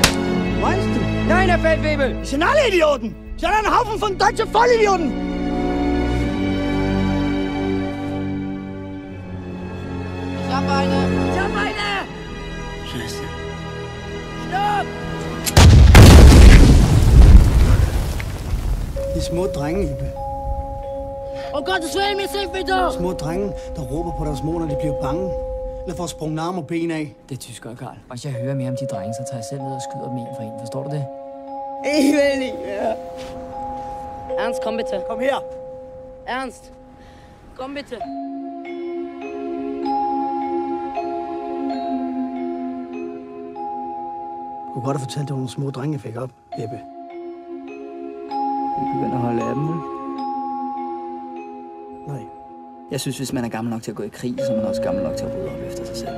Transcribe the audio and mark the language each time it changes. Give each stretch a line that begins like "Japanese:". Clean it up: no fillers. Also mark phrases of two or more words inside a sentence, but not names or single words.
German: Meinst du? Nein, Herr Feldwebel! Die sind alle Idioten! Die sind ein Haufen von deutschen Vollidioten! Ich hab eine! Ich hab eine! Scheiße. Stopp!
Danish: De små drenge, Ibe.
German: Oh Gottes Willen, mir hilf bitte!
Danish: Små drenge, der råber på deres mor, når de bliver bange. Eller får sprunget arm og ben af. Det er tyskere, Karl. Hvis jeg hører mere om de drenge, så tager jeg selv ned og skyder dem en for en. Forstår du det? Emil!
German: Ernst, komm bitte.
Danish: Kom her.
German: Ernst, komm bitte.
Danish: Du kunne godt have fortalt, at nogle små drenge fik op, Ebbe. Vi begynder at holde af dem, vel? Nej. Jeg synes, hvis man er gammel nok til at gå i krig, så er man også gammel nok til at rydde op efter sig selv.